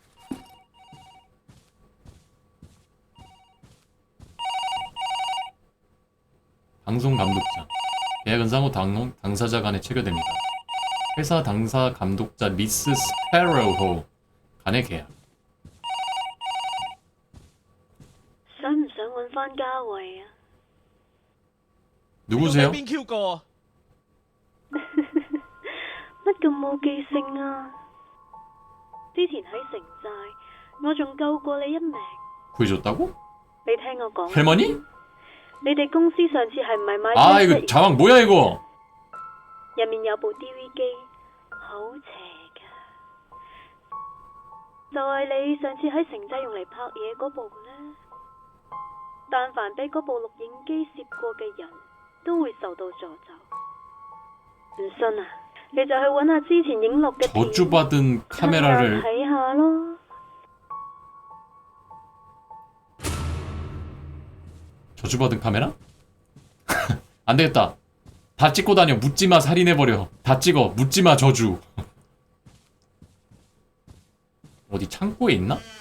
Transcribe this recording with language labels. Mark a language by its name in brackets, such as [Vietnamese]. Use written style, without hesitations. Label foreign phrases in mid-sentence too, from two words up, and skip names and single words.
[Korean] 방송 감독자. 계약은 상호 당사자 간에 체결됩니다. 회사 당사 감독자 미스 스페로호 간의 계약. [Cantonese] 想唔想揾翻嘉慧啊？ [Korean] 누구세요? [Cantonese] 邊 Q 個？乜咁冇記性啊？之前喺城寨，我仲救過你一命。 [Korean] 구해줬다고? [Cantonese] 你聽我講， [Korean] 할머니? [Cantonese] 你哋公司上次係唔係買 [Korean] 아 [Cantonese] 咗 [Korean] 이거 자막 뭐야 이거? [Cantonese] 入面有部 DV 機，好邪㗎，就係你上次喺城寨用嚟拍嘢嗰部呢。但凡俾嗰部錄影機攝過嘅人都會受到詛咒。唔信啊？你就去揾下之前影錄嘅片， [Korean] 저주받은 카메라를 [Cantonese] 睇下咯。 [Korean] 저주받은 카메라? 안 되겠다. 다 찍고 다녀. 묻지마 살인해버려. 다 찍어. 묻지마 저주. 어디 창고에 있나?